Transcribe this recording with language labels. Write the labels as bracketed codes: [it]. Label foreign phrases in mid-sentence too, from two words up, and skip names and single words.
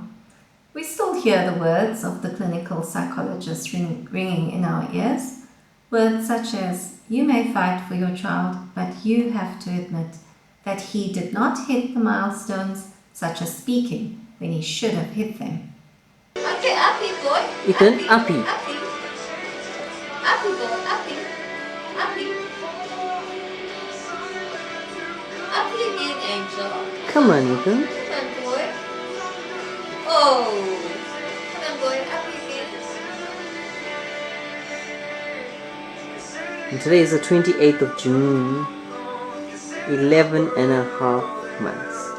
[en] We still hear the words of the clinical psychologist ringing in our ears. Words such as, "You may fight for your child, but you have to admit that he did not hit the milestones, such as speaking, when he should have hit them." Okay, Api boy. Ethan, Api. Api. Api boy, Api. Api. Api again, Angel. Come on, Ethan. Come on, boy. Oh. Come on, boy. Api again. And today is the 28th of June. 11 and a half months.